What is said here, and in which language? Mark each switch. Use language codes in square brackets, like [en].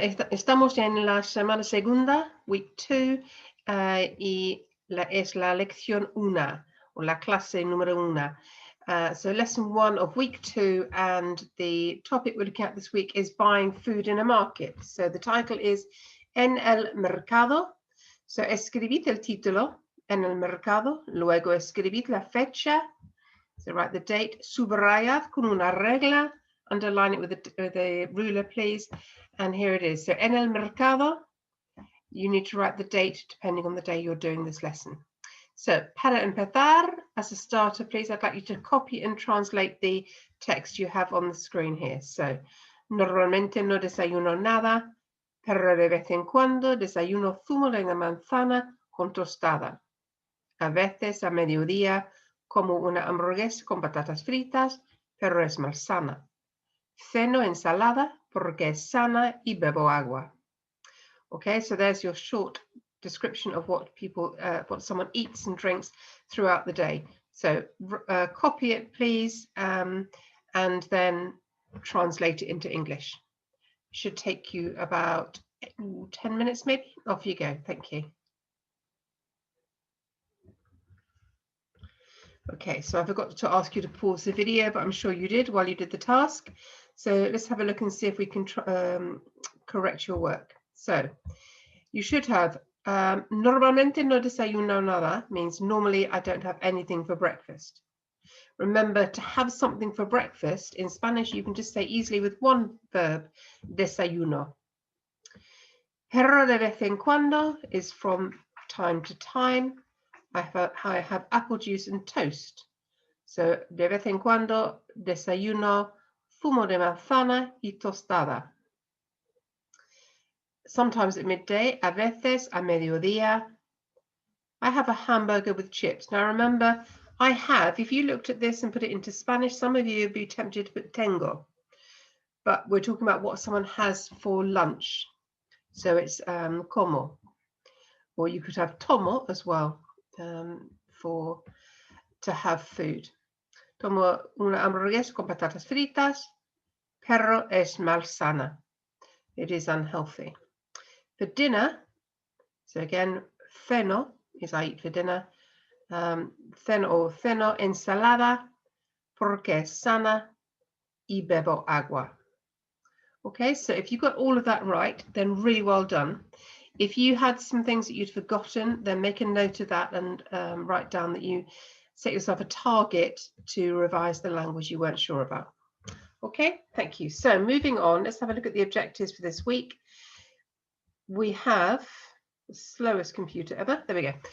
[es] Estamos en la semana segunda, [en] week 2, [es] y es la lección 1, o la clase número 1. [en] So lesson 1 of week 2, and the topic we're looking at this week is buying food in a market. So the title is [es] En el mercado. So escribid el título, en el mercado, luego escribid la fecha, [en] so write the date, [es] subrayad con una regla, [en] underline it with a ruler, please. And here it is. So, [es] en el mercado, [en] you need to write the date depending on the day you're doing this lesson. So, [es] para empezar, [en] as a starter, please, I'd like you to copy and translate the text you have on the screen here. [es] So, normalmente no desayuno nada, pero de vez en cuando desayuno zumo de una manzana con tostada. A veces a mediodía como una hamburguesa con patatas fritas, pero es más sana. Ceno ensalada porque es sana y bebo agua. [en] Okay, so there's your short description of what someone eats and drinks throughout the day. So copy it, please, and then translate it into English. It should take you about 10 minutes, maybe. Off you go. Thank you. Okay, so I forgot to ask you to pause the video, but I'm sure you did while you did the task. So let's have a look and see if we can correct your work. So you should have [es] normalmente no desayuno nada, [en] means normally I don't have anything for breakfast. Remember, to have something for breakfast in Spanish, you can just say easily with one verb, desayuno. [es] Pero de vez en cuando [en] is from time to time. I have apple juice and toast. [es] So, de vez en cuando desayuno zumo de manzana y tostada. [en] Sometimes at midday, [es] a veces a mediodía. [en] I have a hamburger with chips. Now remember, I have, if you looked at this and put it into Spanish, some of you would be tempted to put tengo. But we're talking about what someone has for lunch. So it's como. Or you could have tomo as well. To have food. [es] Tomo una hamburguesa con patatas fritas, pero es malsana. [en] It is unhealthy. For dinner, so again, ceno is I eat for dinner. [es] Ceno ensalada, porque es sana, y bebo agua. [en] Okay, so if you got all of that right, then really well done. If you had some things that you'd forgotten, then make a note of that and write down that you set yourself a target to revise the language you weren't sure about. Okay, thank you. So moving on, let's have a look at the objectives for this week. We have the slowest computer ever. There we go.